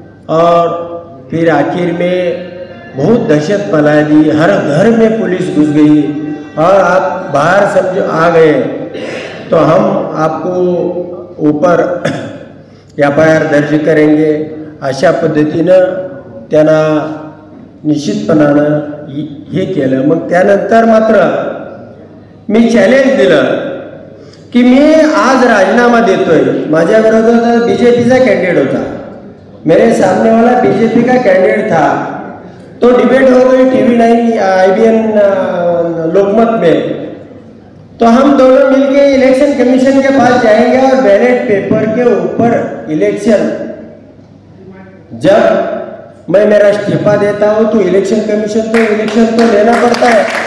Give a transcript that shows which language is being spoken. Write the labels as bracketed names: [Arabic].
[Hindi] और फिर आखिर में बहुत दहशत फैला दी, हर घर में पुलिस घुस गई और आप बाहर समझो आ गए तो हम आपको ऊपर FIR दर्ज करेंगे, [Marathi] अशा पद्धतीनं त्यांना निश्चितपणानं हे केलं। मग त्यानंतर मात्र मी चॅलेंज दिलं की मी आज राजीनामा देतोय। माझ्या विरोधात बीजेपीचा कैंडिडेट होता, [Hindi] मेरे सामने वाला बीजेपी का कैंडिडेट था। तो डिबेट हो गई TV9 IBN लोकमत में। तो हम दोनों मिलके इलेक्शन कमीशन के पास जाएंगे और बैलेट पेपर के ऊपर इलेक्शन, जब मैं मेरा इस्तीफा देता हूं तो इलेक्शन कमीशन को इलेक्शन तो लेना पड़ता है।